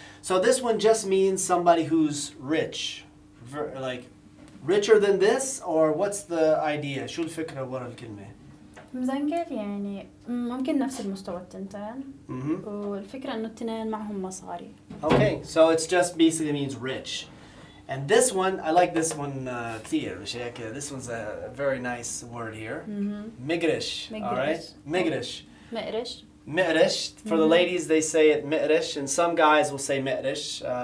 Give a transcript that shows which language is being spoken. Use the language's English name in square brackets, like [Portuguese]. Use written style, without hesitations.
[English] So this one just means somebody who's rich, like richer than this, or what's the idea? [Arabic] شو الفكرة ورا الكلمة؟ مزنجل يعني ممكن نفس المستوى التنتين. والفكرة إنه التنين معهم مصاري. [English] Okay, so it's just basically means rich. And this one, I like this one كثير. This one's a very nice word here. [Arabic] مقرش. [English] All right? [Arabic] مقرش. مقرش. مقرش. [English] For the ladies, they say it مقرش, and some guys will say مقرش.